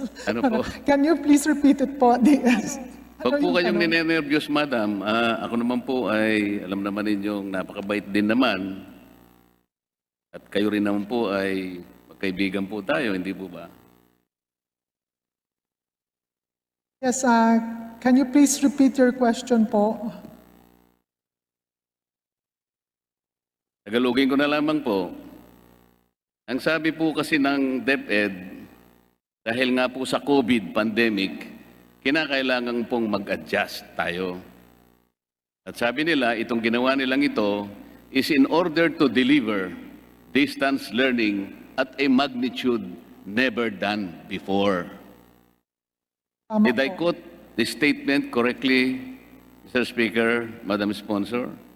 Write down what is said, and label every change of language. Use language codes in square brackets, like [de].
[tl] Ano po? [en] Can you please repeat it po, DS? [tl] Huwag po kayong ninenervyos, madam. Ako naman po ay, alam naman ninyong napakabait din naman. At kayo rin naman po ay magkaibigan po tayo, hindi po ba? [en] Yes, can you please repeat your question po? [tl] Tagalogin ko na lamang po. Ang sabi po kasi ng DepEd, dahil nga po sa COVID pandemic, kinakailangan pong mag-adjust tayo. At sabi nila, itong ginawa nilang ito [en] is in order to deliver distance learning at a magnitude never done before. Did I quote the statement correctly, Mr. Speaker, Madam Sponsor?